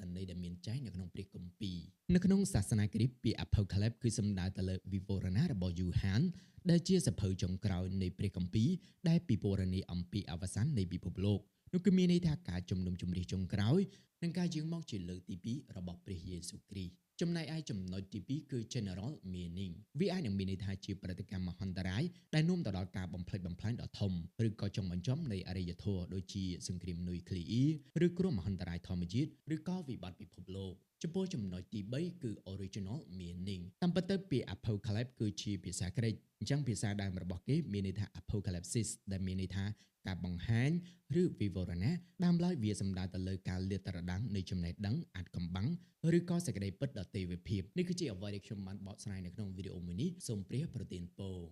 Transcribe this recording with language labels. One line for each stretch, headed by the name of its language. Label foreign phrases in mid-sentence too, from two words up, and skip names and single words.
Khmer: ន័យដែលមានចែងនៅក្នុងព្រះគម្ពីរនៅក្នុងសាសនាគ្រីស្ទពាក្យ Apocalypse គឺសំដៅទៅលើវិវរណៈរបស់យូហានដែលជាសភៅចុងក្រោយនៃព្រះគម្ពីរដែលពិពណ៌នាអំពីអវ សាននៃពិភពលោកនោះគឺមានន័យថាការជំនុំជម្រះចុងក្រោយនិងការយាងមកជាលើកទី2របស់ព្រះយេស៊ូវគ្រីស្ទចំណែកឯ ចំណុចទី2គឺ
English: general meaning
Khmer: វាអាចនឹងមានន័យថាជាព្រឹត្តិកម្មមហន្តរាយដែលនាំទៅដល់ការបំផ្លិច បំផ្លាញដ៏ធំឬក៏ចុងបញ្ចប់នៃអរិយធម៌ដូចជាសង្គ្រាមនុយក្លេអ៊ឺឬគ្រោះមហន្តរាយធម្មជាតិឬក៏វិបត្តិពិភពលោកចំពោះចំណុចទី3គឺ
English: original meaning
Khmer: តាមពិតទៅពាក្យ apocalypse គឺជាភាសាក្រិកអញ្ចឹងភាសាដើមរបស់គេមានន័យថា apocalypsis ដែលមានន័យថាការបង្ហាញឬវិវរណៈដើមឡើយវាសំដៅទៅលើការលាតត្រដាងនៃចំណេះដឹងអាចកំបាំងឬក៏សេចក្តីពិតដ៏ទេវភាពនេះគឺជាអ្វីដែលខ្ញុំបានបកស្រាយនៅក្នុងវីដេអូមួយនេះសូមព្រះប្រទានពរ